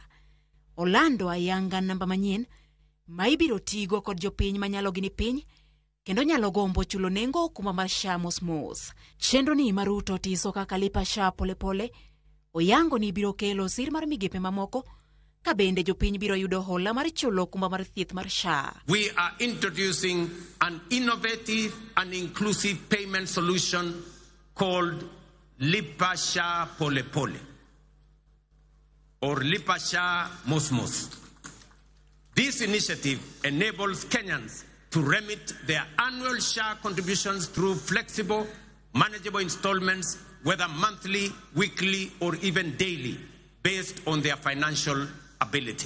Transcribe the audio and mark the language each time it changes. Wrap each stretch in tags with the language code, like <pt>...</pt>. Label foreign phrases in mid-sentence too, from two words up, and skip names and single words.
<luo>Olando ayanga namba manyien ma ibiro tigo kod jopiny manyalo gini piny kendo nyalo gombo chulo nengo okumba mar SHA mos. Chenro ni ma Ruto tiso kaka lipa SHA polepole oyango ni biro kelo sir mar migepe mamoko ka bende jopiny biro yudo hola mar chulo okumba mar thieth mar SHA.</luo> <en>We are introducing an innovative and inclusive payment solution called Lipa SHA Polepole, or Lipa SHA Mos. This initiative enables Kenyans to remit their annual SHA contributions through flexible, manageable installments, whether monthly, weekly, or even daily, based on their financial ability.</en>